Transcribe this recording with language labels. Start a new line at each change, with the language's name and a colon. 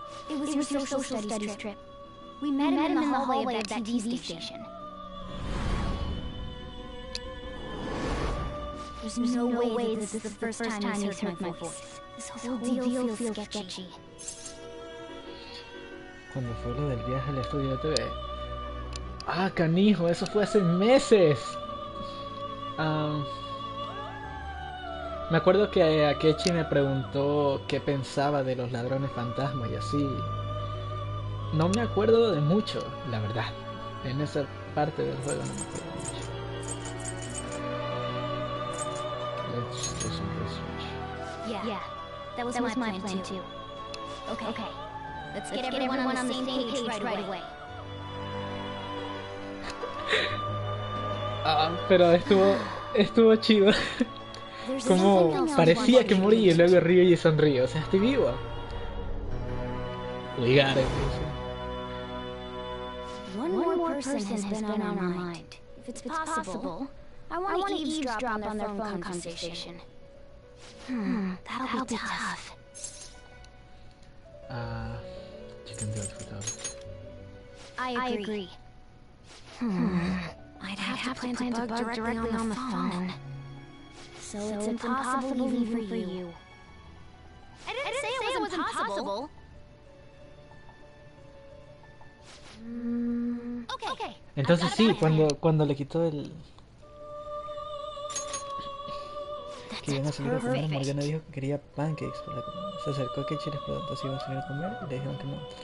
English: It was your social studies trip. We met him in the hallway of that TV station. There's no way this is the first time he's heard my voice. This whole deal feels sketchy.
Spanish: Cuando fue lo del viaje al estudio de TV. Ah, canijo, eso fue hace meses. Me acuerdo que Akechi me preguntó qué pensaba de los ladrones fantasma y así. No me acuerdo de mucho, la verdad. En esa parte del juego no me acuerdo mucho.
English: Let's do some research. Yeah, that was my plan too. Okay. Let's get everyone on the same page right away.
Spanish: Pero estuvo chido. Como parecía que morí y luego río y sonrío. O sea, estoy vivo.
English: We got it. One more person has been on our mind. If it's possible, I want to eavesdrop on their phone conversation. That'll be tough. You can do it without. I agree. I'd have to plan to bug directly on the phone. So it's impossible even for you. I didn't say it was impossible. Okay.
Spanish: Entonces sí, cuando le quitó el... Que iban a salir a comer, Morgana dijo que quería pancakes para comer. Se acercó a Kechi y les preguntó si iban a salir a comer y le dijeron que no.